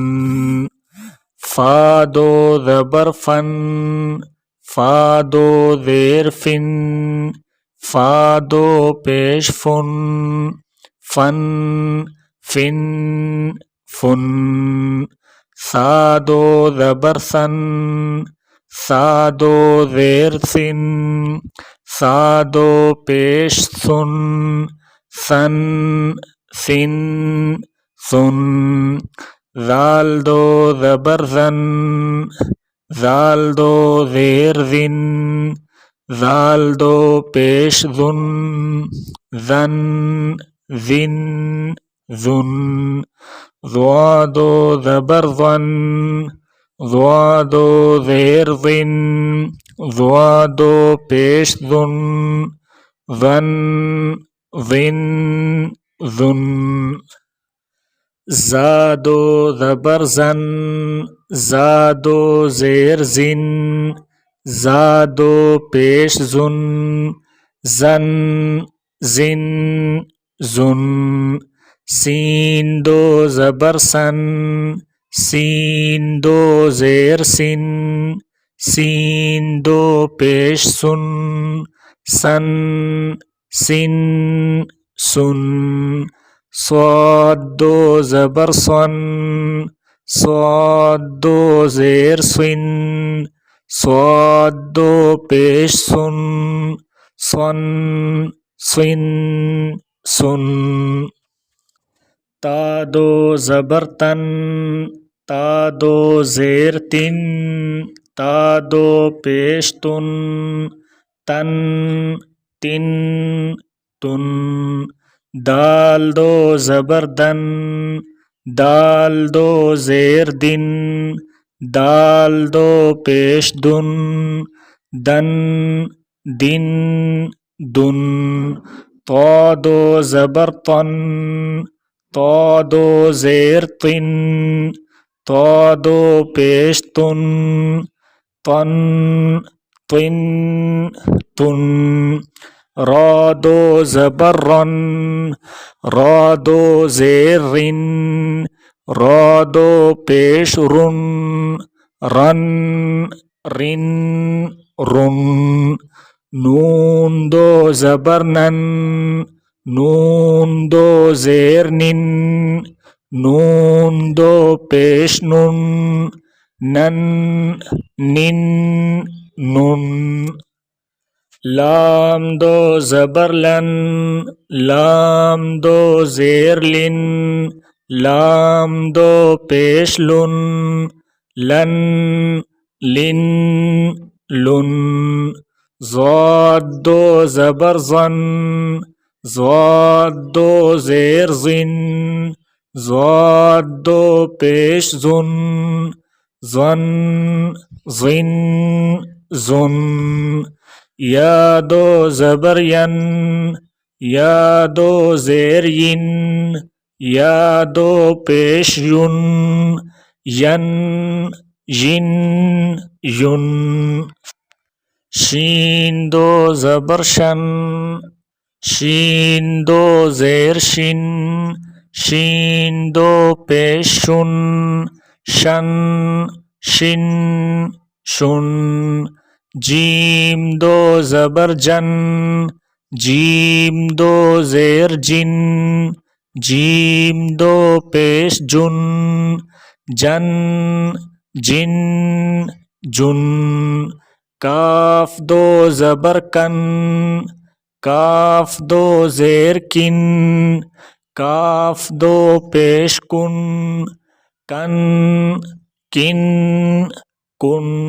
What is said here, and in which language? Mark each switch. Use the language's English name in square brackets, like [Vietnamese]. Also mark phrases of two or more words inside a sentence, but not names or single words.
[Urdu] فا 2 زبر فن، فا 2 زیر فن، فا 2 پیش فن، فن فن فن۔ سا 2 زبر سن، سا 2 زیر سن، سا 2 پیش سن، سن سن سن۔ زال 2 زبر زن، زال 2 زیر زن، زال 2 پیش زن، زن زن زن۔ ضا 2 زبر ضن، ضا 2 زیر ضن، ضا 2 پیش ضن، ضن ضن ضن۔ زا 2 زبر زن، زا 2 زیر زن، زا 2 پیش زن، زن زن زن۔ سین 2 زبر سن، سین 2 زیر سن، سین 2 پیش سن، سن سن سن۔ صاد 2 زبر سن، صاد 2 زیر سن، صاد 2 پیش سن، سن سن سن۔ تا 2 زبر تن، تا 2 زیر تن، تا 2 پیش تن، تن تن تن۔ دال 2 زبر دن، دال 2 زیر دن، دال 2 پیش دن، دن دن دن۔ طا 2 زبر طن، طا 2 زیر طن، طا 2 پیش طن، طن طن طن۔ را 2 زبر رن، را 2 زیر رن، را 2 پیش رن، رن رن رن۔ نون 2 زبر نن، نون 2 زیر نن، نون 2 پیش نن، نن نن نن۔ لام 2 زبر لن، لام 2 زیر لن، لام 2 پیش لن، لن لن لن۔ ضاد 2 زبر زن، ضاد 2 زیر زن، ضاد دو پیش زن زن زن زن یا دو زبر ین یا دو زیر ین یا دو پیش یون ین ین یون شین دو زبر شن شین دو زیر شن شین دو پیش شن شن شن شن جیم دو زبر جن جیم دو زیر جن جیم دو پیش جن جن جن جن کاف دو زبر کن کاف دو زیر کن کاف دو پیش کن کن کن کن